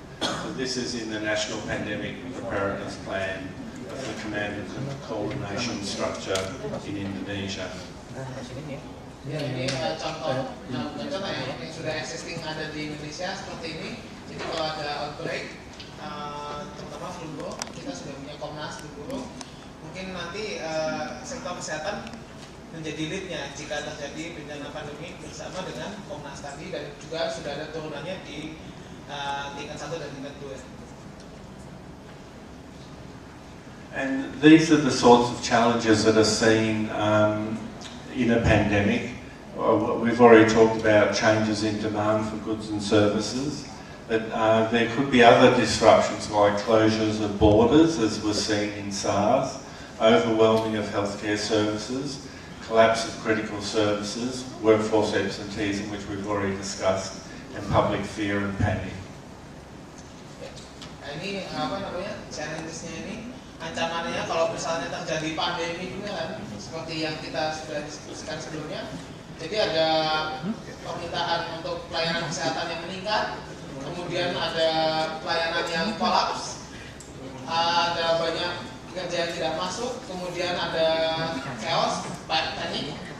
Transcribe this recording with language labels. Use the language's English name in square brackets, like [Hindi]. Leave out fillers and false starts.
[English] So this is in the National Pandemic Preparedness Plan of the Command and Coordination Structure in Indonesia. [Indonesian] Ya, ini contoh yang sudah existing ada di Indonesia seperti ini. Jadi kalau ada outbreak, terutama flu burung, kita sudah punya Komnas flu burung. Mungkin nanti sektor kesehatan menjadi leadnya jika terjadi bencana pandemi bersama dengan Komnas tadi, dan juga sudah ada turunannya di tingkat 1 dan tingkat 2. [English] And these are the sorts of challenges that are seen in a pandemic. We've already talked about changes in demand for goods and services, but there could be other disruptions like closures of borders, as we're seeing in SARS, overwhelming of healthcare services, collapse of critical services, workforce absenteeism, which we've already discussed, and public fear and panic. [Indonesian] Ini challenge-nya ini, ancamannya kalau misalnya terjadi pandemi juga kan, seperti yang kita sudah diskusikan sebelumnya. Jadi ada permintaan untuk pelayanan kesehatan yang meningkat, kemudian ada pelayanan yang kolaps, ada banyak kerja yang tidak masuk, kemudian ada chaos, panik